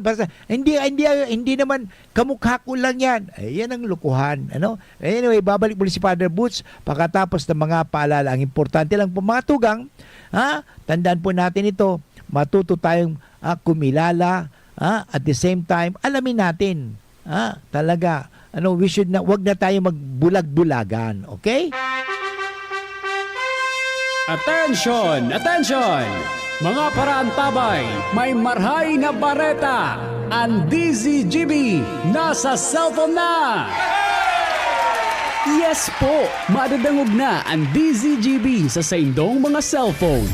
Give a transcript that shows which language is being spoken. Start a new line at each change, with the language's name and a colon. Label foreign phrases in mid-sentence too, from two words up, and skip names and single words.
Filipino: Basta, hindi naman kamukha ko lang yan. Yan ang lukuhan. Anyway, babalik muli si Father Boots pagkatapos ng mga paalala. Ang importante lang po mga tugang, tandaan po natin ito, matuto tayong kumilala,
English: at the same time,
Filipino: alamin natin, talaga, wag na tayo magbulag-bulagan. Okay?
English: Attention! Attention!
Bikol: Mga parantabay, may marhay na bareta.
Filipino: Ang DZGB nasa cellphone na!
English: Yes po!
Bikol: Madadangog na ang DZGB sa saindong mga cellphone.